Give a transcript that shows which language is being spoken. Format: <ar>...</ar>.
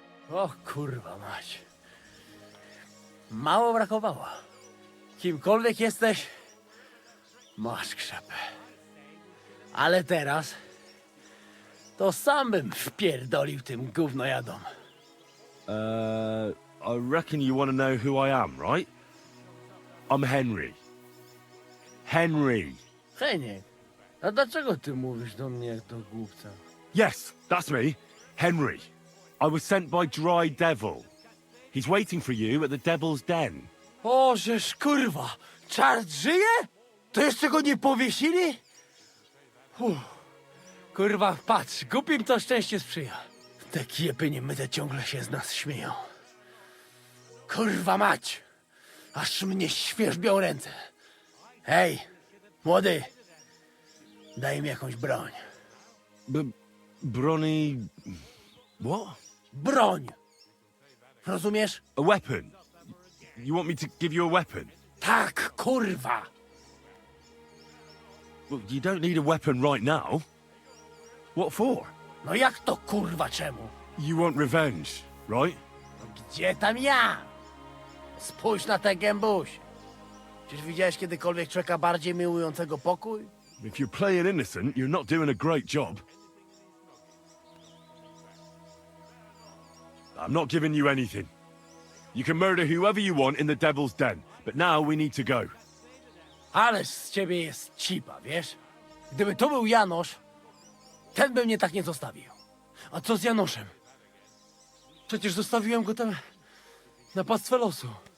<pl>O kurwa mać. Mało brakowało. Kimkolwiek jesteś, masz krzepę. Ale teraz to sam bym wpierdolił tym gównojadom.</pl> <en>I reckon you want to know who I am, right? I'm Henry. Henry.</en> <pl>Heniek, a dlaczego ty mówisz do mnie jak do głupca?</pl> <en>Yes, that's me. Henry. I was sent by Dry Devil. He's waiting for you at the Devil's Den.</en> <pl>O, żeż kurwa, czart żyje? To jeszcze go nie powiesili? Kurwa, patrz, głupim to szczęście sprzyja. Te kiepy niemyte ciągle się z nas śmieją. Kurwa mać, aż mnie świerzbią ręce. Hej, młody, daj mi jakąś broń.</pl> <en>Bronny... What?</en> <pl>Broń! Rozumiesz?</pl> <en>A weapon? You want me to give you a weapon?</en> <pl>Tak, kurwa!</pl> <en>Well, you don't need a weapon right now. What for?</en> <pl>No jak to kurwa czemu?</pl> <en>You want revenge, right?</en> <pl>No gdzie tam ja? Spójrz na tę gębuś. Czyż widziałeś kiedykolwiek człowieka bardziej miłującego pokój?</pl> <en>If you're playing innocent, you're not doing a great job. I'm not giving you anything. You can murder whoever you want in the Devil's Den, but now we need to go.</en> <pl>Ależ z ciebie jest cipa, wiesz? Gdyby to był Janosz, ten by mnie tak nie zostawił. A co z Janoszem? Przecież zostawiłem go tam na pastwę losu.</pl>